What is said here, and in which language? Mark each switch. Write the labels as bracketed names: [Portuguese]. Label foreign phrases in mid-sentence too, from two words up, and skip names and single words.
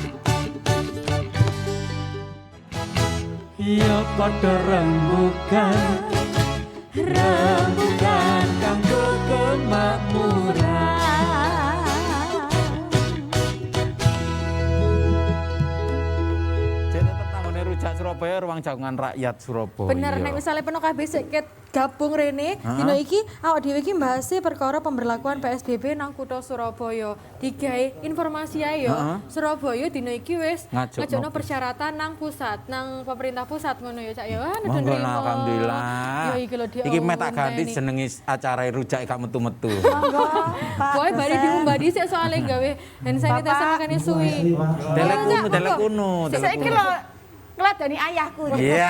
[Javanese] Ya padha rembukan, rembukan kanggo kemakmuran. Rujak Surabaya, ruang jagungan rakyat Surabaya. Bener, nek misalnya penuh kabeh sik ket gabung rene, dina iki awak dhewe iki mbahase perkara pemberlakuan PSBB nang kutha Surabaya. Digawe informasi ae yo. Surabaya dina iki wis ngajokno persyaratan nang pusat, nang pemerintah pusat ngono ya Cak ya. Monggo alhamdulillah. Yo iki lho dia. Iki mek tak ganti jenengi acara rujak gak metu-metu. Monggo. Boy bari diumbah dhisik soalé gawe [English] hand sanitizer [Javanese] makane suwi. Delek kuno. Saiki lho ngladani ayahku. Iya.